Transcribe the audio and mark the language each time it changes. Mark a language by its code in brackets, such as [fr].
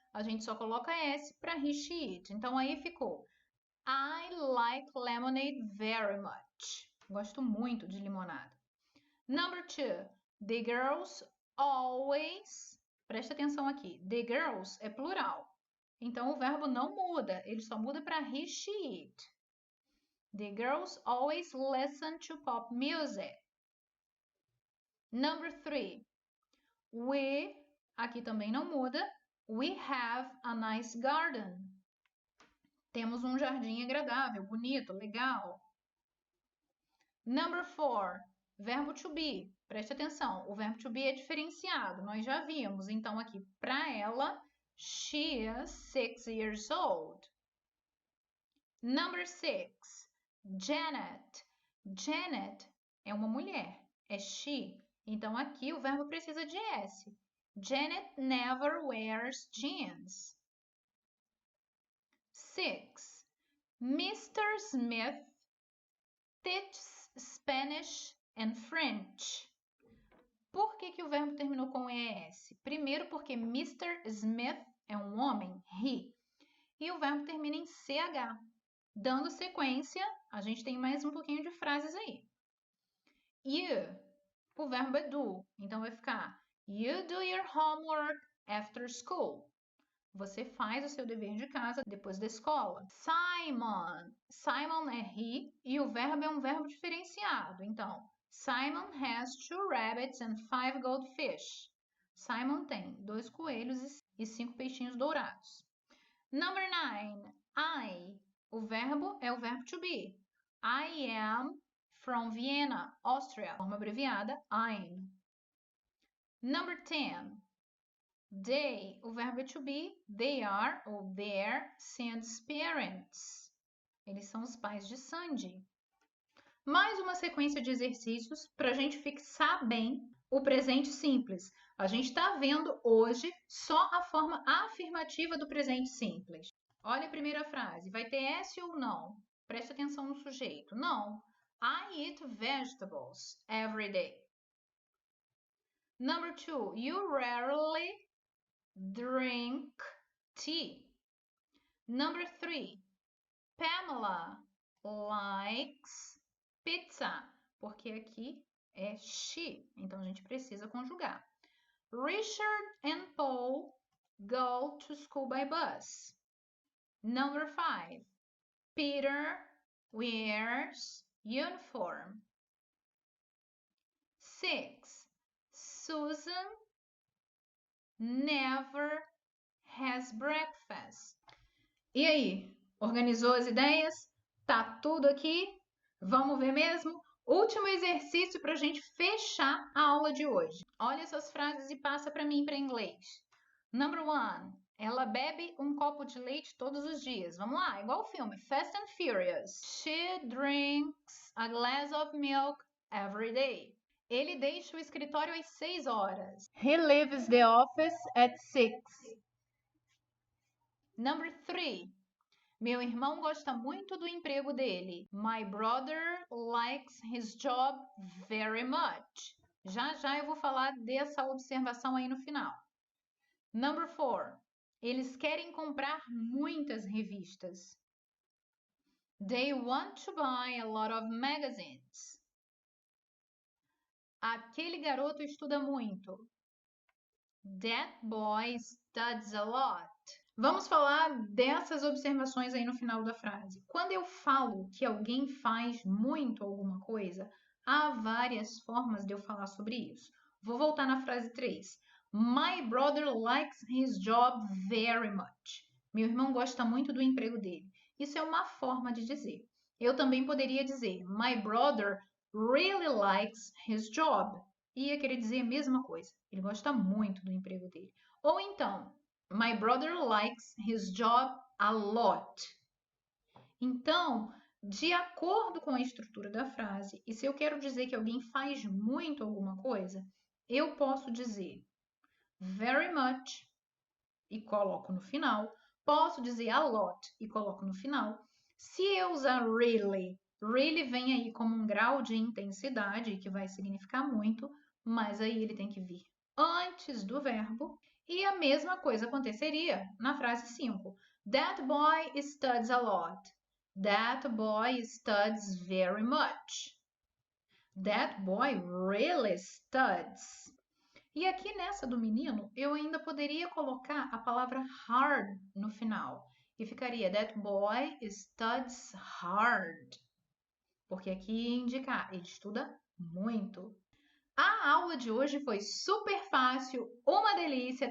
[pt] A gente só coloca S para he, she, it. Então aí ficou [en] I like lemonade very much. [pt] Gosto muito de limonada. [en] Number 2. The girls always... [pt] Presta atenção aqui. The girls é plural. Então, o verbo não muda. Ele só muda para he, she, it. [en] The girls always listen to pop music. [pt] Number 3. We, aqui também não muda. [en] We have a nice garden. [pt] Temos um jardim agradável, bonito, legal. Number 4. Verbo to be. Preste atenção, o verbo to be é diferenciado. Nós já vimos. Então, aqui, para ela, [en] she is 6 years old. [pt] Number 6. Janet. Janet é uma mulher, é she. Então, aqui o verbo precisa de S. [en] Janet never wears jeans. 6. Mr. Smith teaches Spanish and French. [pt] Por que o verbo terminou com ES? Primeiro porque Mr. Smith é um homem, he. E o verbo termina em CH. Dando sequência, a gente tem mais um pouquinho de frases aí. [en] You, [pt] o verbo é do. Então, vai ficar [en] You do your homework after school. [pt] Você faz o seu dever de casa depois da escola. Simon. Simon é he e o verbo é um verbo diferenciado. [en] Então, Simon has 2 rabbits and 5 goldfish. [pt] Simon tem 2 coelhos e 5 peixinhos dourados. Number 9. I. O verbo é o verbo to be. [en] I am from Vienna, Austria. [pt] Forma abreviada, [en] I'm. Number 10. They, [pt] o verbo é [en] to be, they are ou their Sandy's parents. [pt] Eles são os pais de Sandy. Mais uma sequência de exercícios para a gente fixar bem o presente simples. A gente está vendo hoje só a forma afirmativa do presente simples. Olha a primeira frase. Vai ter S ou não? Preste atenção no sujeito. Não. [en] I eat vegetables every day. Number 2. You rarely drink tea. Number 3. Pamela likes pizza. [pt] Porque aqui é she. Então, a gente precisa conjugar. [en] Richard and Paul go to school by bus. Number 5. Peter wears uniform. 6. Susan never has breakfast. [pt] E aí, organizou as ideias? Tá tudo aqui? Vamos ver mesmo? Último exercício para a gente fechar a aula de hoje. Olha essas frases e passa para mim para inglês. Number 1. Ela bebe um copo de leite todos os dias. Vamos lá, igual o filme Fast and Furious. [en] She drinks a glass of milk every day. [pt] Ele deixa o escritório às 6 horas. [en] He leaves the office at 6. [pt] Number 3. Meu irmão gosta muito do emprego dele. [en] My brother likes his job very much. [pt] Já eu vou falar dessa observação aí no final. Number 4. Eles querem comprar muitas revistas. [en] They want to buy a lot of magazines. [pt] Aquele garoto estuda muito. [en] That boy studies a lot. [pt] Vamos falar dessas observações aí no final da frase. Quando eu falo que alguém faz muito alguma coisa, Há várias formas de eu falar sobre isso. Vou voltar na frase 3. [en] My brother likes his job very much. [pt] Meu irmão gosta muito do emprego dele. Isso é uma forma de dizer. Eu também poderia dizer [en] My brother really likes his job. [pt] Ia querer dizer a mesma coisa. Ele gosta muito do emprego dele. Ou então, [en] My brother likes his job a lot. [pt] Então, de acordo com a estrutura da frase, e se eu quero dizer que alguém faz muito alguma coisa, eu posso dizer very much e coloco no final. Posso dizer a lot e coloco no final. Se eu usar really, really vem aí como um grau de intensidade que vai significar muito, mas aí ele tem que vir antes do verbo. E a mesma coisa aconteceria na frase 5. [en] That boy studies a lot. That boy studies very much. That boy really studies. [pt] E aqui nessa do menino, eu ainda poderia colocar a palavra hard no final. E ficaria [en] That boy studies hard. [pt] Porque aqui ia indicar, ele estuda muito. A aula de hoje foi super fácil, uma delícia.